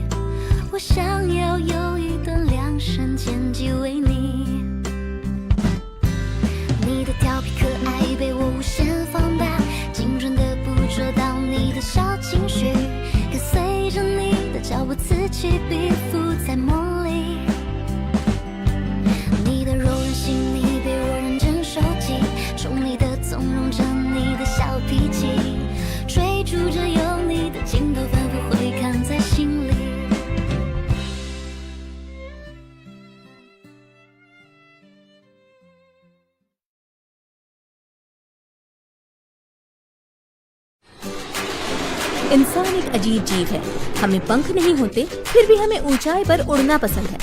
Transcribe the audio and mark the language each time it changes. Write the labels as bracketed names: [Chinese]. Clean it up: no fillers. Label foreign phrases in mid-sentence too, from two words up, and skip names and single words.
[Chinese] 我想要有一段量身剪辑为你，你的调皮可爱被我无限放大，精准的捕捉到你的小情绪，跟随着你的脚步此起彼伏在梦里。你的柔软细腻被我认真收集，宠溺的纵容着你的小脾气，追逐着有你的镜头反复回看在心里。 [Hindi] इंसान एक अजीब जीव है। हमें पंख नहीं होते, फिर भी हमें ऊंचाई पर उड़ना पसंद है।